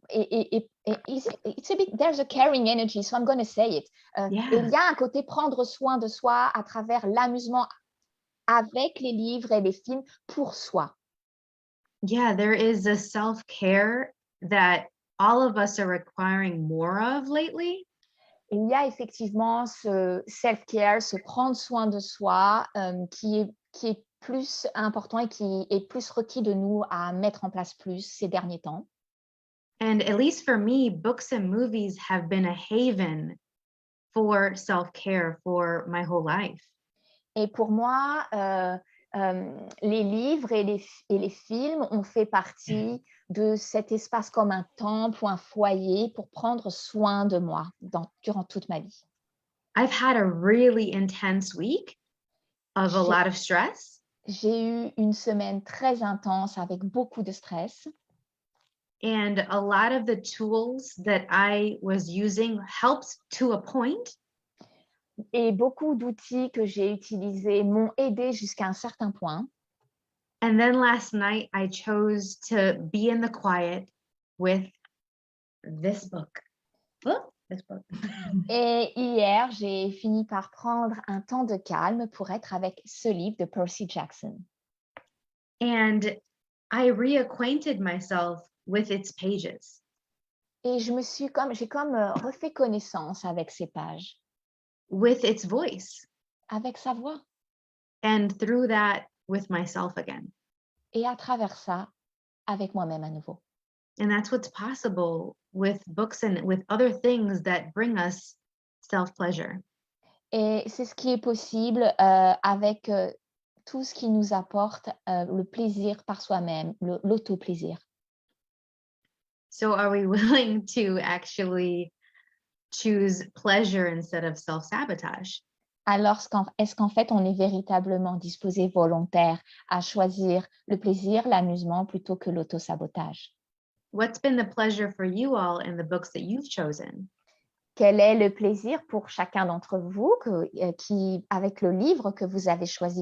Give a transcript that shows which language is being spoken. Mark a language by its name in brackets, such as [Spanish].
[English] Et it's a bit, there's a caring energy, so I'm going to say it. Yeah. [French] Il y a un côté prendre soin de soi à travers l'amusement avec les livres et les films pour soi. [English] Yeah, there is a self-care that all of us are requiring more of lately. [French] Il y a effectivement ce self-care, ce prendre soin de soi qui est plus important et qui est plus requis de nous à mettre en place plus ces derniers temps. [English] And at least for me, books and movies have been a haven for self-care for my whole life. [French] Et pour moi, les livres et les films ont fait partie de cet espace comme un temple ou un foyer pour prendre soin de moi durant toute ma vie. [English] I've had a really intense week of a lot of stress. [French] J'ai eu une semaine très intense avec beaucoup de stress. [English] And a lot of the tools that I was using helped to a point. [French] Et beaucoup d'outils que j'ai utilisés m'ont aidé jusqu'à un certain point. [English] And then last night, I chose to be in the quiet with this book. This book. [French] Et hier, j'ai fini par prendre un temps de calme pour être avec ce livre de Percy Jackson. [English] And I reacquainted myself with its pages. [French] Et j'ai comme refait connaissance avec ces pages. [English] With its voice. [French] Avec sa voix. [English] And through that, with myself again. [French] Et à travers ça, avec moi-même à nouveau. [English] And that's what's possible with books and with other things that bring us self-pleasure. [French] Et c'est ce qui est possible avec tout ce qui nous apporte le plaisir par soi-même, l'auto-plaisir. [English] So are we willing to actually choose pleasure instead of self-sabotage? [French] Alors, est-ce qu'en fait, on est véritablement disposé volontaire à choisir le plaisir, l'amusement plutôt que l'auto-sabotage? [English] What's been the pleasure for you all in the books that you've chosen? [French] Quel est le plaisir pour chacun d'entre vous avec le livre que vous avez choisi?